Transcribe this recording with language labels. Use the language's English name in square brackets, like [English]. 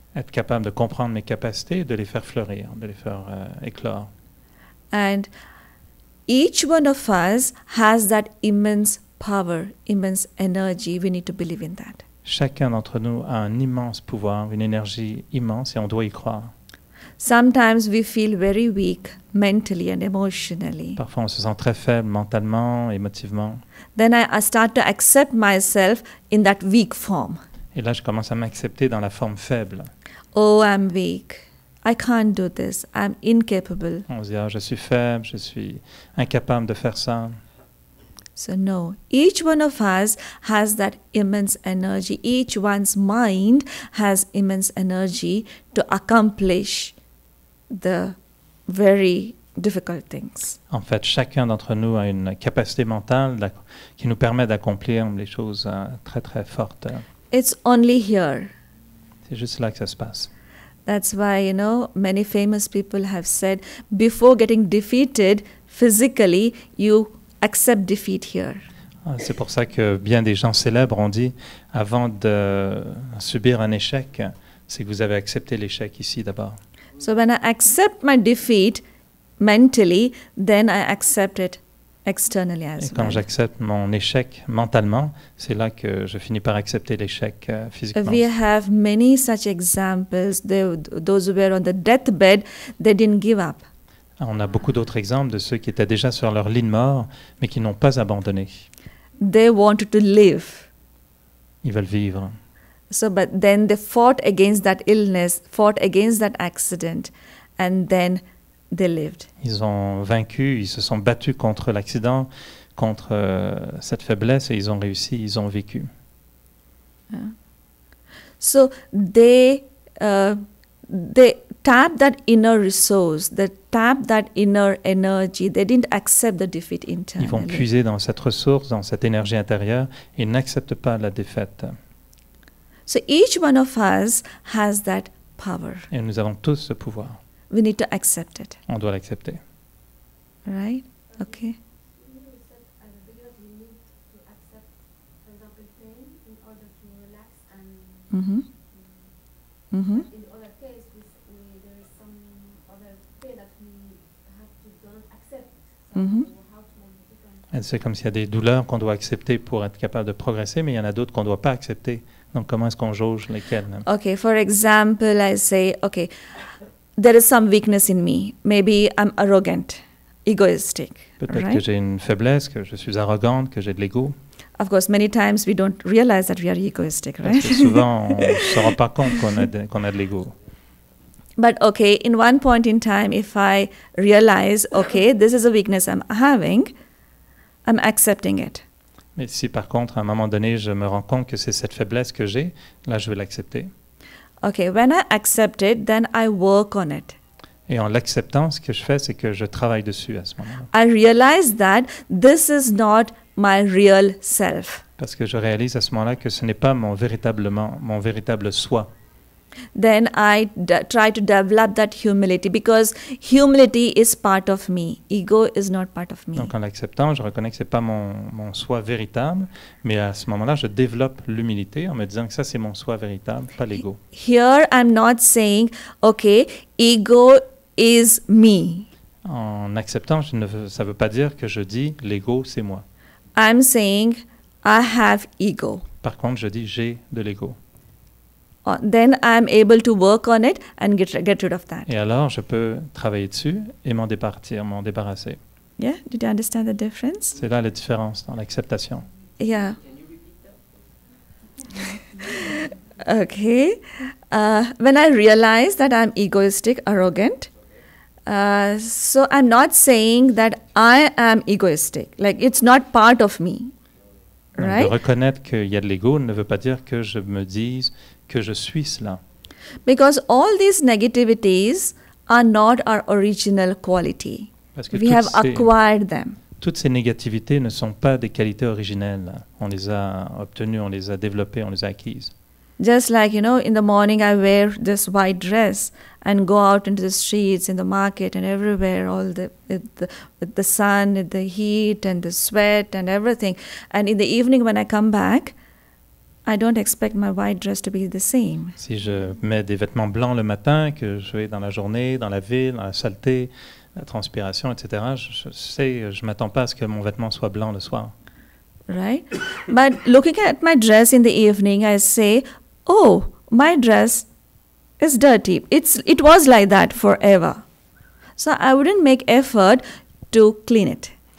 [French] Être capable de comprendre mes capacités et de les faire fleurir, de les faire éclore. [English] And each one of us has that immense power, immense energy. We need to believe in that. [French] Chacun d'entre nous a un immense pouvoir, une énergie immense et on doit y croire. [English] Sometimes we feel very weak mentally and emotionally. [French] Parfois, on se sent très faible mentalement, émotivement. [English] Then I start to accept myself in that weak form. [French] Et là, je commence à m'accepter dans la forme faible. [English] Oh, I'm weak. I can't do this. I'm incapable. [French] On se dit, ah, je suis faible, je suis incapable de faire ça. [English] So no, each one of us has that immense energy. Each one's mind has immense energy to accomplish the very difficult things. [French] En fait, chacun d'entre nous a une capacité mentale qui nous permet d'accomplir les choses très très fortes. [English] It's only here. [French] C'est juste là que ça se passe. [English] That's why, many famous people have said, before getting defeated physically, you accept defeat here. [French] C'est pour ça que bien des gens célèbres ont dit, avant de subir un échec, c'est que vous avez accepté l'échec ici d'abord. [English] So when I accept my defeat mentally, then I accept it externally [French] Et [English] as [French] quand [English] well. [French] j'accepte mon échec mentalement, c'est là que je finis par accepter l'échec physiquement. [English] We have many such examples. Those who were on the deathbed, they didn't give up. [French] On a beaucoup d'autres exemples de ceux qui étaient déjà sur leur lit de mort, mais qui n'ont pas abandonné. [English] They wanted to live. [French] Ils veulent vivre. [English] So, but then they fought against that illness, fought against that accident, and then they lived. [French] Ils ont vaincu, ils se sont battus contre l'accident, contre cette faiblesse, et ils ont réussi, ils ont vécu. [English] So they tapped that inner resource, they tapped that inner energy. They didn't accept the defeat [French] Ils vont [English] internally. [French] puiser dans cette ressource, dans cette énergie intérieure, et n'acceptent pas la défaite. [English] So each one of us has that power. [French] Et nous avons tous ce pouvoir. [English] We need to accept it, [French] On doit l'accepter. [English] right? Okay. You said at the beginning you need to accept, for example, pain in order to relax and Mm-hmm. Mm-hmm. in the other case there is some other pain that we have to don't accept. So Mhm. how to make the difference? [French] Et c'est comme s'il y a des douleurs qu'on doit accepter pour être capable de progresser, mais il y en a d'autres qu'on ne doit pas accepter. Donc comment est-ce qu'on jauge lesquelles? [English] Okay, for example, I say, okay, there is some weakness in me. Maybe I'm arrogant, egoistic, [French] Peut-être que [English] right? [French] j'ai une faiblesse, que je suis arrogante, que j'ai de l'ego. [English] Of course, many times we don't realize that we are egoistic, [French] Parce que [English] right? [French] souvent, on ne se rend pas compte qu'on a de l'ego. [English] But okay, in one point in time, if I realize, okay, this is a weakness I'm having, I'm accepting it. [French] Mais si par contre, à un moment donné, je me rends compte que c'est cette faiblesse que j'ai, là, je vais l'accepter. [English] Okay, when I accept it, then I work on it. [French] Et en l'acceptant, ce que je fais, c'est que je travaille dessus à ce moment-là. [English] I realize that this is not my real self. [French] Parce que je réalise à ce moment-là que ce n'est pas mon véritable soi. [English] Then I try to develop that humility because humility is part of me. Ego is not part of me. [French] Donc en l'acceptant, je reconnais que ce n'est pas mon soi véritable, mais à ce moment-là, je développe l'humilité en me disant que ça, c'est mon soi véritable, pas l'ego. [English] Here I'm not saying, okay, ego is me. [French] En acceptant, ça ne veut pas dire que je dis l'ego, c'est moi. [English] I'm saying I have ego. [French] Par contre, je dis j'ai de l'ego. [English] Then I'm able to work on it and get rid of that. [French] Et alors, je peux travailler dessus et m'en débarrasser. [English] Yeah, did you understand the difference? [French] C'est là la différence dans l'acceptation. [English] Yeah. Okay. When I realize that I'm egoistic, arrogant, so I'm not saying that I am egoistic. Like it's not part of me. [French] Donc, [English] Right? [French] de reconnaître qu'il y a de l'ego ne veut pas dire que je me dise que je suis cela. [English] Because all these negativities are not our original quality. [French] Parce que [English] We have acquired them. [French] toutes ces négativités ne sont pas des qualités originelles. On les a obtenues, on les a développées, on les a acquises. [English] Just like, in the morning I wear this white dress and go out into the streets, in the market and everywhere, with the sun, with the heat and the sweat and everything. And in the evening when I come back, I don't expect my white dress to be the same. [French] Si je mets des vêtements blancs le matin, que je vais dans la journée, dans la ville, dans la saleté, la transpiration, etc., je m'attends pas à ce que mon vêtement soit blanc le soir. [English] Right? But looking at my dress in the evening, I say, oh, my dress is dirty. It was like that forever. So I wouldn't make effort to clean it.